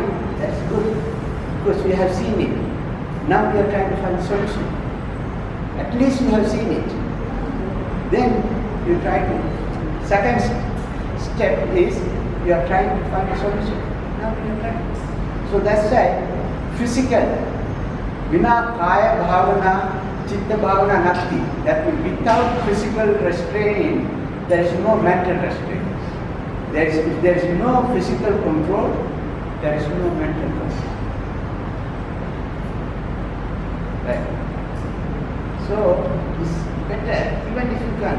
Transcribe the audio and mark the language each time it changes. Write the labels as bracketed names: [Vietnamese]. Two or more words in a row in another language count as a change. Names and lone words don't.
[English] That's good, because we have seen it. Now we are trying to find a solution. At least we have seen it. Then you try to. Second step is you are trying to find a solution. Now we are trying. So that's why physical, [Pali] vina kaya bhavana, chitta bhavana nasti. [English] That means without physical restraint, there is no mental restraint. If there is no physical control, there is no mental control. Right. So it's better, even if you can.